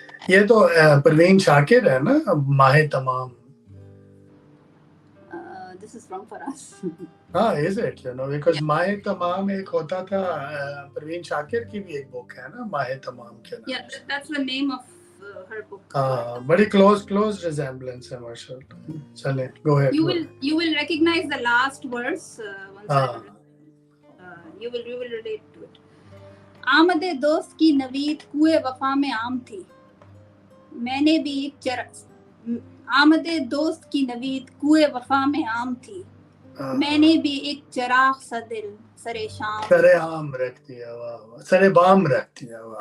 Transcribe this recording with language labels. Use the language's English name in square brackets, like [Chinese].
[Hindi] ये तो परवीन शाकिर है ना, माहे तमाम। [English] This is from Faraz. हाँ, is it? You know, because [Hindi] माहे तमाम एक होता था, परवीन शाकिर की भी एक बुक है ना, माहे तमाम के नाम। [English] Yeah, that's the name of her book. [Hindi] बड़ी [English] close resemblance [Hindi] है माशाल्लाह। [English] चले, go ahead. You will recognize the last verse once you will relate to it. [Hindi] आमदे दोस्त की नवीद कुए वफा में आम थी, मैंने भी एक आमदे दोस्त की नवीद कुए वफा में आम थी, मैंने भी एक चराग सा दिल सरे आम रख दिया, वाह वाह, सरे बाम रख दिया, वाह,